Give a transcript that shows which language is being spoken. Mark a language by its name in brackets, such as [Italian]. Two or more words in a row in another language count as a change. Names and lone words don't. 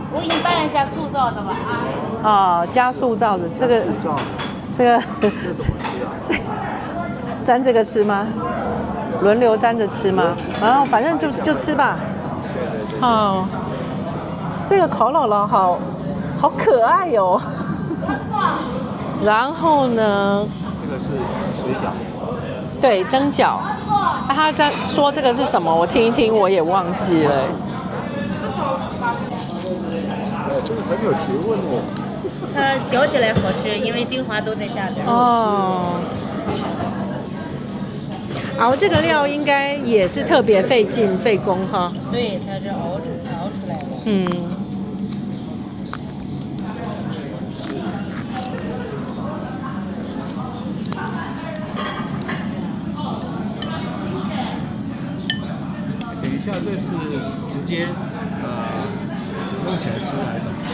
[Chinese] 我給你拌一下素臊子吧。加素臊子，這個沾這個吃嗎？輪流沾着吃嗎？反正就吃吧。這個烤姥姥好可愛喲。然後呢？這個是水餃。對，蒸餃。他在說這個是什麼？我聽一聽，我也忘記了。這個很有學問哦。它嚼起來好吃，因為精華都在下邊。熬這個料應該也是特別費勁費工哈。對，它是熬出來的。等一下，這是直接弄起來吃還是怎麼吃？